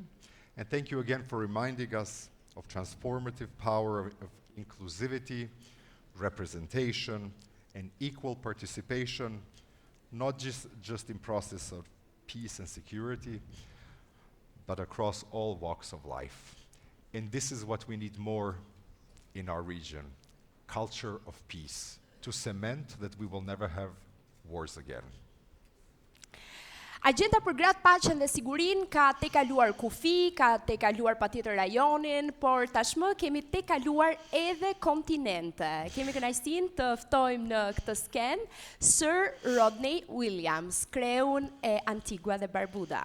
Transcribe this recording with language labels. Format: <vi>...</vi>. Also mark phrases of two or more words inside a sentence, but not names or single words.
<en>And thank you again for reminding us of transformative power of inclusivity, representation, and equal participation, not just in process of peace and security, but across all walks of life. And this is what we need more in our region, culture of peace, to cement that we will never have wars again.</en> <sq>Agjenda për gratë, paqen dhe sigurinë ka tejkaluar kufi, ka tejkaluar patjetër rajonin, por tashmë kemi tejkaluar edhe kontinente. Kemi kënaqësinë të ftojmë në këtë skenë Sir Rodney Williams, kreun e Antigua dhe Barbuda.</sq>